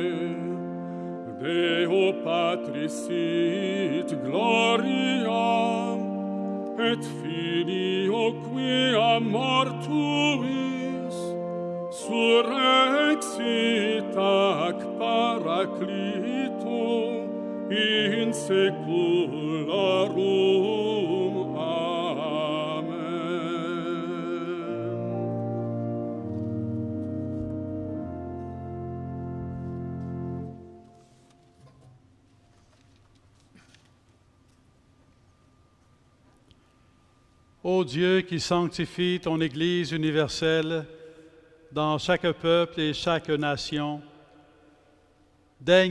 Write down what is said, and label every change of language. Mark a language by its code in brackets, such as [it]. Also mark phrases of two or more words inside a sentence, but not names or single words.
[la] Deo Patris sit gloria, et Filio quia mortuis, surrexit ac Paraclito, in saeculorum. Amen. [fr] Ô Dieu qui sanctifie ton Église universelle dans chaque peuple et chaque nation, daigne